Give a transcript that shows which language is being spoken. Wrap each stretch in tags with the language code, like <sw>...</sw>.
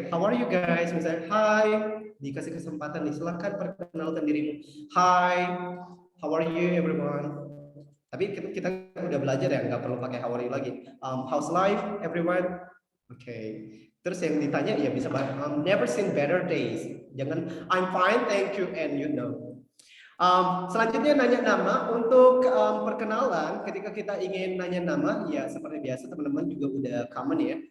<en>How are you guys?</en> <id>Misalnya, hi. Dikasih kesempatan nih, silakan perkenalkan dirimu.</id> <en>Hi, how are you everyone?</en> <id>Tapi kita udah belajar ya, nggak perlu pakai how are you lagi.</id> <en>How's life, everyone? Oke.</en> <id>Terus yang ditanya ya bisa banget.</id> <en>Never seen better days.</en> <id>Jangan</id> <en>I'm fine, thank you, and you know.</en> <id>Selanjutnya nanya nama. Untuk perkenalan, ketika kita ingin nanya nama, ya seperti biasa teman-teman juga udah common ya.</id>